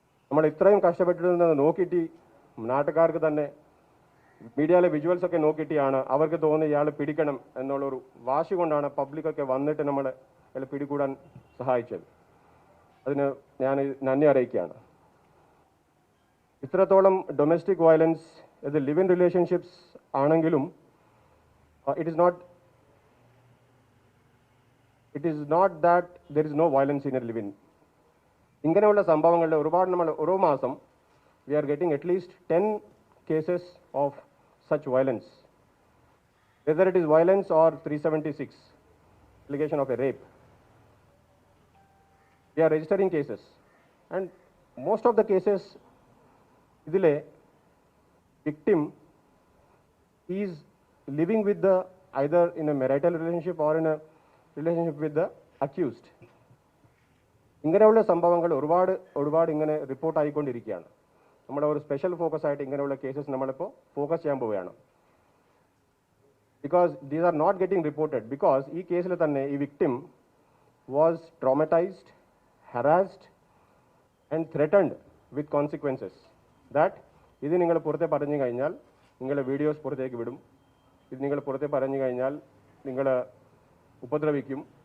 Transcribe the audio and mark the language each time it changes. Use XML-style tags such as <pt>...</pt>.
<ml>നമ്മൾ ഇത്രയും കഷ്ടപ്പെട്ടിരുന്നത് നോക്കിയിട്ട് നാട്ടുകാർക്ക് തന്നെ മീഡിയയിലെ വിഷ്വൽസ് ഒക്കെ നോക്കിയിട്ടാണ് അവർക്ക് തോന്നി ഇയാൾ പിടിക്കണം എന്നുള്ളൊരു വാശി കൊണ്ടാണ് പബ്ലിക്കൊക്കെ വന്നിട്ട് നമ്മളെ അയാൾ പിടികൂടാൻ സഹായിച്ചത്. അതിന് ഞാൻ നന്ദി അറിയിക്കുകയാണ്. ഇത്രത്തോളം ഡൊമസ്റ്റിക് വയലൻസ് ഇത് ലിവ് ഇൻ റിലേഷൻഷിപ്സ് ആണെങ്കിലും</ml> <en>it is not that there is no violence in a live-in.</en> <ml>ഇങ്ങനെയുള്ള സംഭവങ്ങളുടെ ഒരുപാട് നമ്മൾ ഓരോ മാസം</ml> <en>we are getting at least 10 cases of such violence, whether it is violence or 376 allegation of a rape. We are registering cases, and most of the cases idile victim is living with the either in a marital relationship or in a relationship with the accused.</en> <ml>ഇങ്ങനെയുള്ള സംഭവങ്ങൾ ഒരുപാട് ഇങ്ങനെ report ആയിക്കൊണ്ടിരിക്കുകയാണ്. നമ്മുടെ ഒരു special focus ആയിട്ട് ഇങ്ങനെയുള്ള cases നമ്മളിപ്പോൾ ഫോക്കസ് ചെയ്യാൻ പോവുകയാണ്.</ml> <en>because these are not getting reported because</en> <ml>ഈ കേസിൽ തന്നെ ഈ</ml> <en>victim was traumatised, harassed and threatened with consequences that</en> <ml>ഇത് നിങ്ങൾ പുറത്തെ പറഞ്ഞു കഴിഞ്ഞാൽ നിങ്ങളുടെ വീഡിയോസ് പുറത്തേക്ക് വിടും, ഇത് നിങ്ങൾ പുറത്തെ പറഞ്ഞു കഴിഞ്ഞാൽ നിങ്ങൾ ഉപദ്രവിക്കും.</ml>